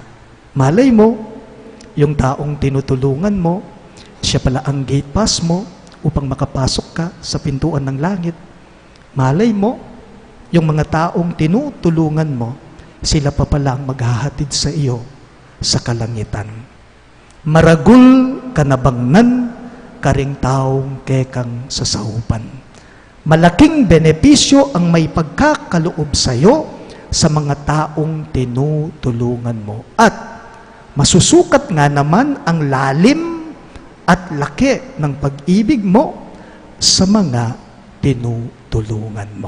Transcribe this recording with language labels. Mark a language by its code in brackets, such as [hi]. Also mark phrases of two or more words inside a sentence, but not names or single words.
[tl] Malay mo, yung taong tinutulungan mo, siya pala ang [en] gate pass [tl] mo upang makapasok ka sa pintuan ng langit. Malay mo, yung mga taong tinutulungan mo, sila pa pala ang maghahatid sa iyo sa kalangitan. [pam] Maragul kanabangnan, karing taong kekang sasahupan. [tl] Malaking benepisyo ang may pagkakaloob sa iyo sa mga taong tinutulungan mo. At masusukat nga naman ang lalim at laki ng pag-ibig mo sa mga tinutulungan mo.